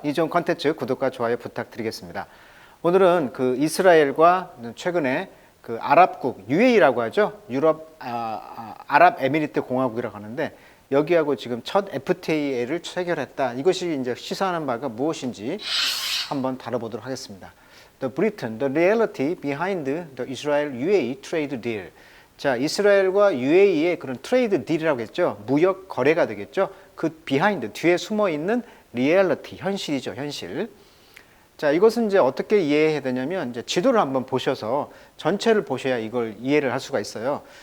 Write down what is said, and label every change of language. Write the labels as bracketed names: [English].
[Korean] 이 좋은 컨텐츠 구독과 좋아요 부탁드리겠습니다. 오늘은 이스라엘과 최근에 아랍국 UAE라고 하죠. 아랍에미리트 공화국이라고 하는데 여기하고 지금 첫 FTA를 체결했다. 이것이 이제 시사하는 바가 무엇인지 한번 다뤄보도록 하겠습니다. [English] The Britain, the reality behind the Israel-UAE trade deal. [Korean] 자, 이스라엘과 UAE의 그런 트레이드 딜이라고 했죠. 무역 거래가 되겠죠. 그 비하인드, 뒤에 숨어 있는 리얼리티, 현실이죠, 현실. 자, 이것은 이제 어떻게 이해해야 되냐면, 이제 지도를 한번 보셔서 전체를 보셔야 이걸 이해를 할 수가 있어요.